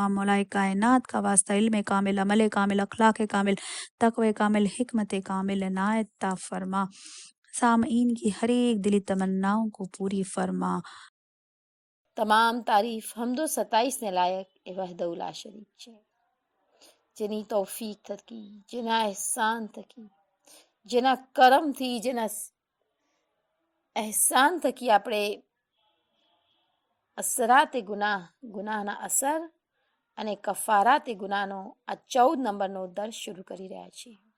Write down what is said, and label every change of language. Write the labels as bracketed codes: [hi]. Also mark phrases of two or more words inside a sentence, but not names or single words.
[ur] مولا کائنات کا واسطہ علم کامل، عمل کامل، اخلاق کامل، تقوی کامل، حکمت کامل عنایت عطا فرما، سامعین کی ہر ایک دلی تمناؤں کو پوری فرما۔ [gu] તમામ તારીફ હમ્દ વ સતાઇશ ને લાયક એ વહદહૂ લા શરીક છે، જેની તૌફીક થકી, જેના એહસાન થકી, જેના કરમથી, જેના એહસાન થકી આપણે અસરાતે ગુનાહના અસર અને કફારાતે ગુનાહનો આ 14 નંબરનો દર્સ શરૂ કરી રહ્યા છીએ।